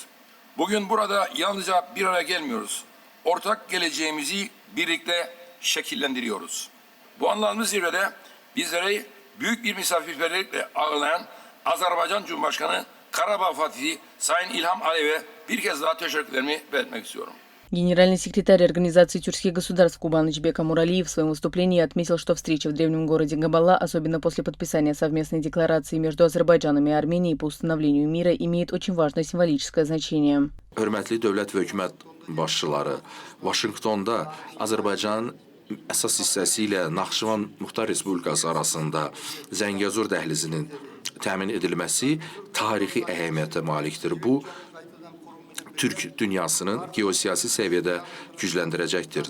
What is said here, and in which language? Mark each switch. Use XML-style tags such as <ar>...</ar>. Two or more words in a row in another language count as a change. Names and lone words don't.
<tr>Bugün burada yalnızca bir araya gelmiyoruz. Ortak geleceğimizi birlikte şekillendiriyoruz. Bu anlamlı zirvede bizleri büyük bir misafirperverlikle ağırlayan Azerbaycan Cumhurbaşkanı Karabağ Fatihi Sayın İlham Aliyev'e bir kez daha teşekkürlerimi belirtmek istiyorum.</tr> <ru>Генеральный секретарь Организации тюркских государств Кубанычбек Амуралиев в своем выступлении отметил, что встреча в древнем городе Габала, особенно после подписания совместной декларации между Азербайджаном и Арменией по установлению мира, имеет очень важное символическое значение.</ru> <az>Hörmətli dövlət və hökumət başçıları, Vaşinqtonda Azərbaycanın əsas hissəsi ilə Naxçıvan Muxtar Respublikası arasında Zəngəzur dəhlizinin təmin edilməsi tarixi əhəmiyyətə malikdir. Bu, Türk dünyasının geosiyasi səviyyədə gücləndirəcəkdir.</az>